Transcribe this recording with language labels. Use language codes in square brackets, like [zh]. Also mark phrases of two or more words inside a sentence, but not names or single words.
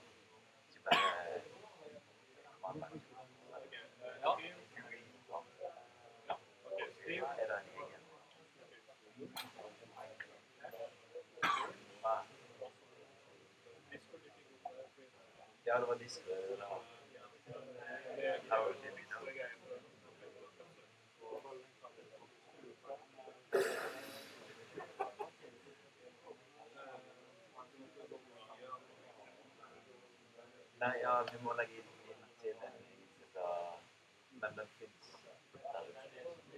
[no] Ikke bare command-line. Er det en egen? Ja, det var disse. [en] How did we know? [no] Nei, ja, vi må legge inn til en liste, men den finnes der ute.